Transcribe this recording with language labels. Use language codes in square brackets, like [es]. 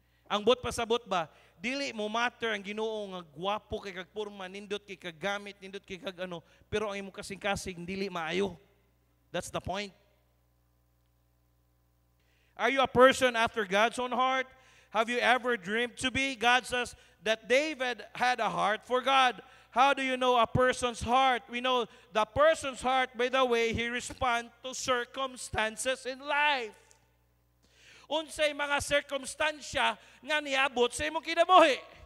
[ceb] Ang bot pasabot ba, dili mo matter ang Ginoo nga gwapo kay kag porma, nindot kay kag gamit, nindot kay kag ano, pero ang imong kasing-kasing dili maayo. [en] That's the point. Are you a person after God's own heart? Have you ever dreamed to be? God says that David had a heart for God. How do you know a person's heart? We know the person's heart by the way he responds to circumstances in life. [ceb] Unsay mga circumstansya nga niabot sa imong kinabuhi?